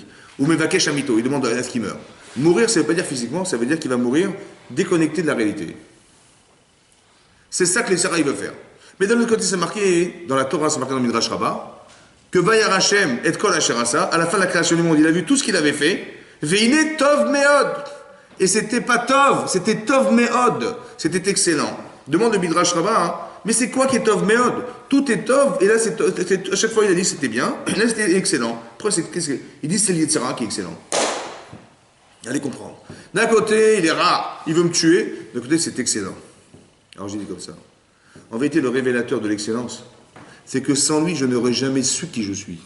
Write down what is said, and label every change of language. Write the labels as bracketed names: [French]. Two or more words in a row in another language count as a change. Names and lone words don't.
[Hebrew] ומבקש להמיתו, [French] il demande à ce qu'il meurt. Mourir, ça ne veut pas dire physiquement, ça veut dire qu'il va mourir déconnecté de la réalité. C'est ça que le Yetzirah, il veut faire. Mais d'un autre côté, c'est marqué, dans la Torah, c'est marqué dans le Midrash Rabbah, que [Hebrew] וירא השם את כל אשר עשה, [French] à la fin de la création du monde, il a vu tout ce qu'il avait fait, [Hebrew] והנה טוב מאד. [French] Et c'était pas tov, c'était [Hebrew] טוב מאד. [French] C'était excellent. Demande le Midrash Rabbah, hein. Mais c'est quoi qui est [Hebrew] טוב מאד? [French] Tout est tov, et là, à chaque fois il a dit c'était bien, et là c'était excellent. Après, il dit c'est le Yetzirah qui est excellent. Allez comprendre. D'un côté, il est rare, il veut me tuer, d'un côté, c'est excellent. Alors j'ai dit comme ça. En vérité, le révélateur de l'excellence, c'est que sans lui, je n'aurais jamais su qui je suis.